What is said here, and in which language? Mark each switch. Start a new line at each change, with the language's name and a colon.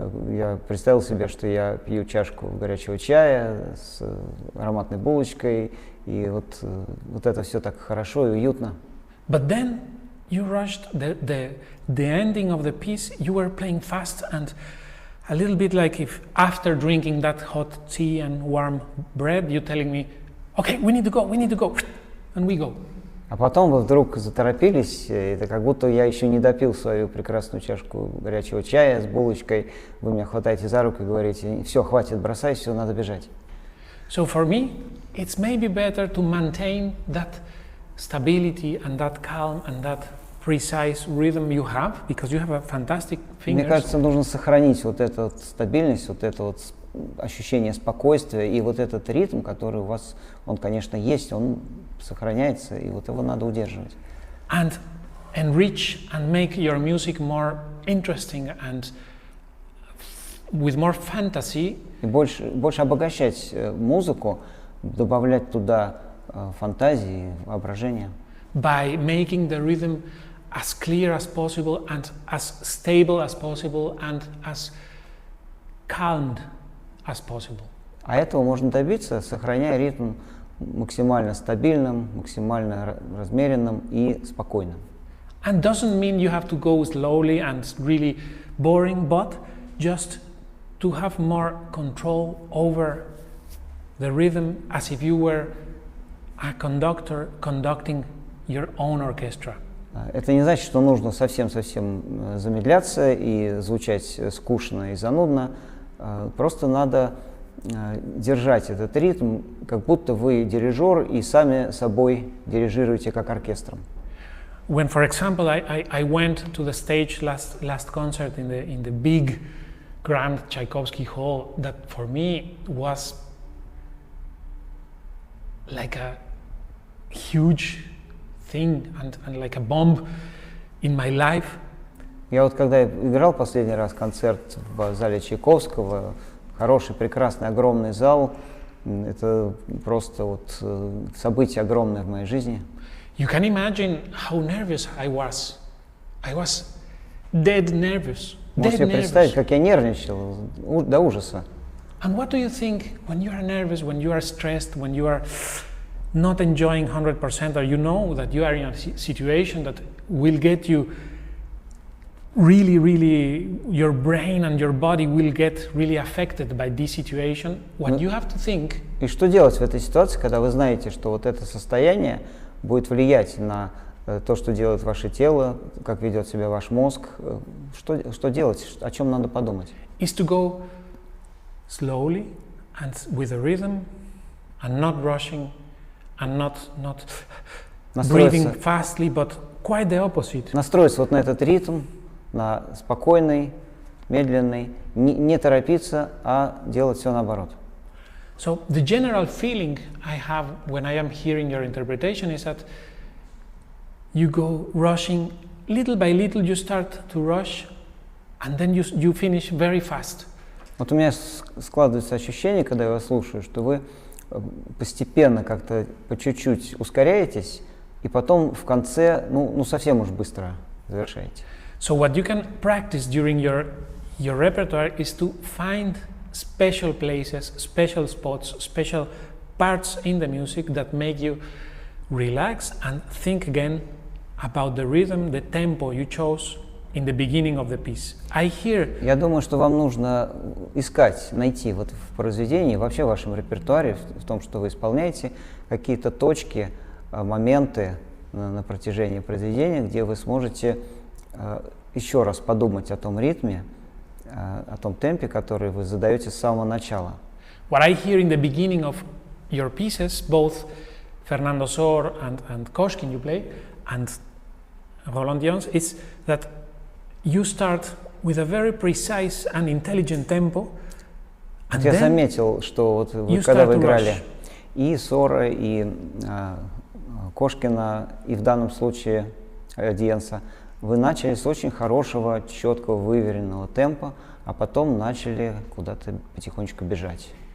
Russian: Я представил себе, что я пью чашку горячего чая с ароматной булочкой, и вот это все так хорошо и уютно.
English: But then you rushed the ending of the piece. You were playing fast and a little bit like if after drinking that hot tea and warm bread, you're telling me, "Okay, we need to go," and we go.
Russian: А потом вы вдруг заторопились, это как будто я еще не допил свою прекрасную чашку горячего чая с булочкой, вы меня хватаете за руку и говорите, все, хватит, бросай, все, надо бежать.
English: So for me, it's maybe better to maintain that stability and that calm and that precise rhythm you have, because you have a fantastic fingers.
Russian: Мне кажется, нужно сохранить вот эту вот стабильность, вот это вот ощущение спокойствия и вот этот ритм, который у вас, он, конечно, есть, он сохраняется, и вот его надо удерживать.
English: And enrich and make your music more interesting and with more fantasy.
Russian: И больше обогащать музыку, добавлять туда фантазии, воображения.
English: By making the rhythm as clear as possible and as stable as possible and as calmed as possible.
Russian: А этого можно добиться, сохраняя ритм максимально стабильным, максимально размеренным и спокойным.
English: And doesn't mean you have to go slowly and really boring, but just to have more control over the rhythm as if you were a conductor conducting your own orchestra.
Russian: Это не значит, что нужно совсем замедляться и звучать скучно и занудно. Просто надо держать этот ритм, как будто вы дирижер и сами собой дирижируете как оркестром.
English: When, for example, I went to the stage last concert in the big, grand Tchaikovsky hall, that for me was like a huge thing and like a bomb in my life.
Russian: Я вот когда играл последний раз концерт в зале Чайковского, хороший, прекрасный, огромный зал, это просто вот событие огромное в моей жизни.
English: You can imagine how nervous I was. I was dead nervous.
Russian: Можете представить, как я нервничал до ужаса.
English: And what do you think when you are nervous, when you are stressed, when you are not enjoying 100%, or you know that you are in a situation that will get you really, your brain and your body will get really affected by this situation? What you have to think.
Russian: И что делать в этой ситуации, когда вы знаете, что вот это состояние будет влиять на то, что делает ваше тело, как ведет себя ваш мозг? Что делать? О чем надо подумать?
English: Is to go slowly and with a rhythm and not rushing and not breathing fastly, but quite the opposite.
Russian: Настроиться вот на этот ритм, на спокойный, медленный, не торопиться, а делать все наоборот.
English: So the general feeling I have when I am hearing your interpretation is that you go rushing little by little, you start to rush and then you finish very fast.
Russian: Вот у меня складывается ощущение, когда я вас слушаю, что вы постепенно как-то по чуть-чуть ускоряетесь и потом в конце, совсем уж быстро завершаете.
English: So what you can practice during your repertoire is to find special places, special spots, special parts in the music that make you relax and think again about the rhythm, the tempo you chose in the beginning of the piece.
Russian: Я думаю, что вам нужно найти вот в произведении, вообще в вашем репертуаре, в том, что вы исполняете, какие-то точки, моменты на протяжении произведения, где вы сможете еще раз подумать о том ритме, о том темпе, который вы задаете с самого начала.
English: What I hear in the beginning of your pieces, both Fernando Sor and Koshkin you play, and Roland Jones, is that you start with a very precise and intelligent tempo. And
Russian: я заметил, что вот вы, когда вы играли и Сора, и Кошкина, и в данном случае Диенса, вы начали с очень хорошего, четкого, выверенного темпа, а потом начали куда-то потихонечку бежать.